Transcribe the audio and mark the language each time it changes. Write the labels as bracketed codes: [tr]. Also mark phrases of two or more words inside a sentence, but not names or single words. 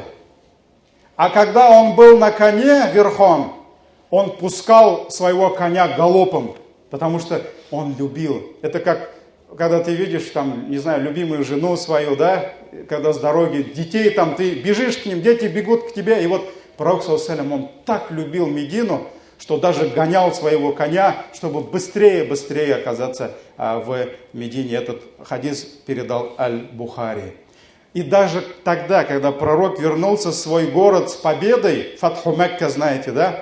[ru] А когда он был на коне верхом, он пускал своего коня галопом, потому что он любил. Это как, когда ты видишь, там, не знаю, любимую жену свою, да, когда с дороги, детей там, ты бежишь к ним, дети бегут к тебе. И вот пророк, [ar] صلى الله عليه وسلم, [ru] он так любил Медину, что даже гонял своего коня, чтобы быстрее оказаться в Медине. Этот хадис передал Аль-Бухари. И даже тогда, когда пророк вернулся в свой город с победой, Фатху Мекка, знаете, да?